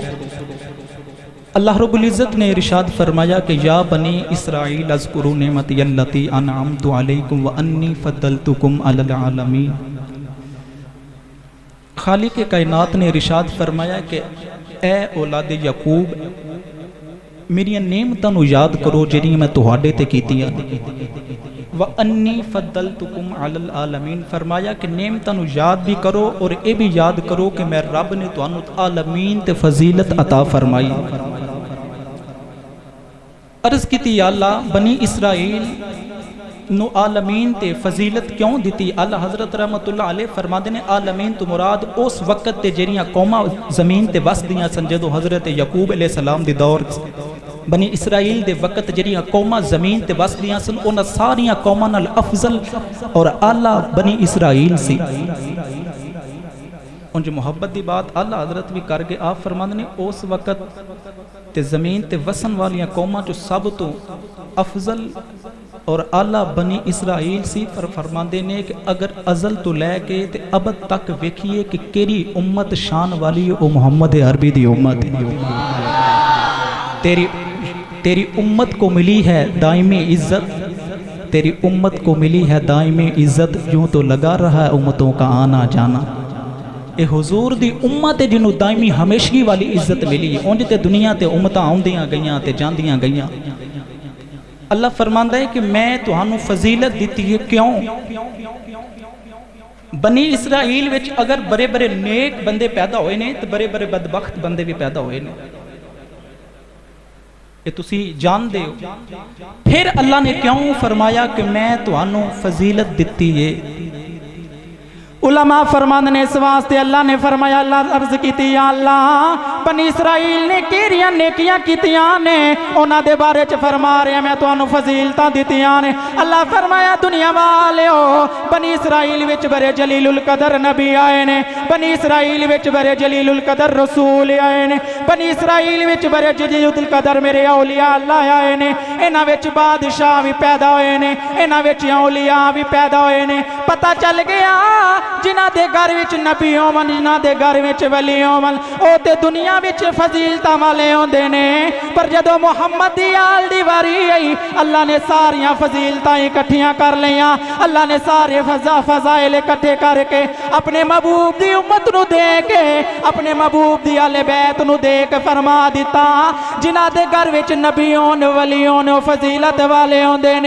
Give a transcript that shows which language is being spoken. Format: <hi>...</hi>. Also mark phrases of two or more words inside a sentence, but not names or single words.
<ur>اللہ رب العزت نے ارشاد فرمایا کہ</ur> <ar>یا بنی اسرائیل اذکروا نعمتی اللتی انعمت علیکم وانی فضلتکم علی العالمین.</ar> <ur>خالق کائنات نے ارشاد فرمایا کہ</ur> <pa>اے اولاد یعقوب میری نعمتاں نو یاد کرو جڑیاں میں تہاڈے تے کیتیاں</pa> <ar>وانی فضلتکم علی العالمین.</ar> <pa>فرمایا کہ نعمتاں نو یاد بھی کرو اور اے بھی یاد کرو کہ میں رب نے تانوں عالمین تے فضیلت عطا فرمائی. عرض کیتی یا اللہ بنی اسرائیل نو عالمین تے فضیلت کیوں دیتی؟ اللہ حضرت رحمت اللہ علیہ فرماندے نے عالمین تو مراد اس وقت تے جڑیاں قوماں زمین تے وس دیاں سن جدوں حضرت یعقوب علیہ السلام دی دور بنی اسرائیل دے وقت جڑیاں قوماں زمین تے وس دیاں سن انہاں ساریاں قوماں نال افضل اور اعلی بنی اسرائیل سی. ان جو محبت دی بات اللہ حضرت بھی کر کے آپ فرماندے نے اس وقت تے زمین تے وسن والیاں قوماں جو سب تو افضل اور اعلیٰ بنی اسرائیل سی. فرماندے نے کہ اگر ازل تو لے کے تے ابد تک ویکھیے کہ کیری امت شان والی او محمد عربی دی امت.</pa> <ur>تیری امت کو ملی ہے دائمی عزت, تیری امت کو ملی ہے دائمی عزت, یوں تو لگا رہا ہے امتوں کا آنا جانا.</ur> <pa>اے حضور دی امت جنہوں دائمی ہمیشگی والی عزت ملی ہے. اونج تے دنیا تے امتاں آؤندیاں گئیاں تے جاندیاں گئیاں. اللہ فرماندا ہے کہ میں تہانوں فضیلت دیتی ہے. کیوں؟ بنی اسرائیل وچ اگر بڑے بڑے نیک بندے پیدا ہوئے نے تو بڑے بڑے بدبخت بندے بھی پیدا ہوئے نے. یہ تسی جان دے ہو. پھر اللہ نے کیوں فرمایا کہ میں تہانوں فضیلت دیتی ہے؟ علماء فرماندے نے اس واسطے اللہ نے فرمایا اللہ عرض کیتی یا اللہ بنی اسرائیل نے کیڑیاں نیکیاں کیتیاں نے انہاں دے بارے چ فرما رہے میں تانوں فضیلتاں دتیاں نے. اللہ فرمایا دنیا والیو بنی اسرائیل وچ بڑے جلیل القدر نبی آئے نے, بنی اسرائیل وچ بڑے جلیل القدر رسول آئے نے, بنی اسرائیل وچ بڑے جلیل القدر میرے اولیاء اللہ آئے نے. انہاں وچ بادشاہ بھی پیدا ہوئے نے, انہاں وچ اولیاء بھی پیدا ہوئے نے. پتہ چل گیا جنہ دے گھر وچ نبی ہوون جنہ دے گھر وچ ولی ہوون او تے دنیا وچ فضیلتاں والے ہوندے نے, پر جدوں محمد دی آل دی واری آئی اللہ نے ساریاں فضیلتاں اکٹھیاں کر لیاں. اللہ نے سارے فضائل اکٹھے کر کے اپنے محبوب دی امت نو دے کے اپنے محبوب دی اہل بیت نو دے کے فرما دیتا جنہ دے گھر وچ نبی ہون ولی ہون او فضیلت والے ہوندے نے.</pa>